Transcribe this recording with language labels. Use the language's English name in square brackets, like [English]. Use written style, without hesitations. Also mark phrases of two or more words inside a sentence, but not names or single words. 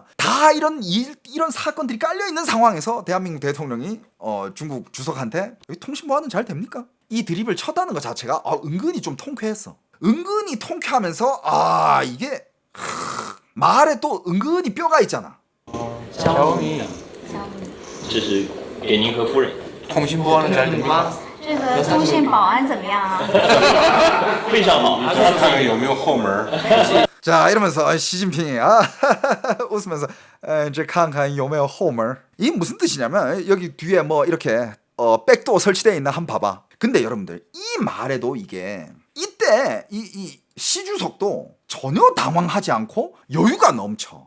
[Korean] 다 이런 사건들이 깔려 있는 상황에서 대한민국 대통령이 중국 주석한테 여기 통신 보안은 잘 됩니까? 이 드립을 쳤다는 것 자체가 은근히 좀 통쾌했어. 은근히 통쾌하면서 이게 말에 또 은근히 뼈가 있잖아. 샤오미 [Chinese] 小米这是给您和夫人。 [Korean] 통신보안은 잘 됩니까? [Chinese] 这个通信保安怎么样啊？非常好。看看有没有后门。 [Korean] 자, 이러면서 시진핑이 웃으면서 이제 [Chinese] 看看有没有后门. [Korean] 이게 무슨 뜻이냐면 여기 뒤에 뭐 이렇게 백도 설치되어 있나 한번 봐봐. 근데 여러분들 이 말에도 이게 이때 이 시주석도 전혀 당황하지 않고 여유가 넘쳐.